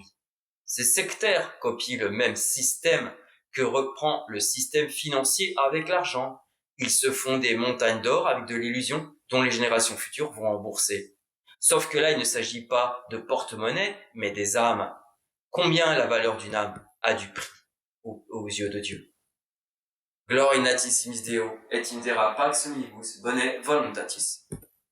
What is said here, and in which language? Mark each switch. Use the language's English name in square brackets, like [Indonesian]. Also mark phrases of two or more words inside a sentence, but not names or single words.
[French] Ces sectaires copient le même système que reprend le système financier avec l'argent. Ils se font des montagnes d'or avec de l'illusion dont les générations futures vont rembourser. Sauf que là, il ne s'agit pas de porte-monnaie, mais des âmes. Combien la valeur d'une âme a du prix aux yeux de Dieu? [Latin] Gloria in natissimis Deo, et in terra pax omnibus bone voluntatis.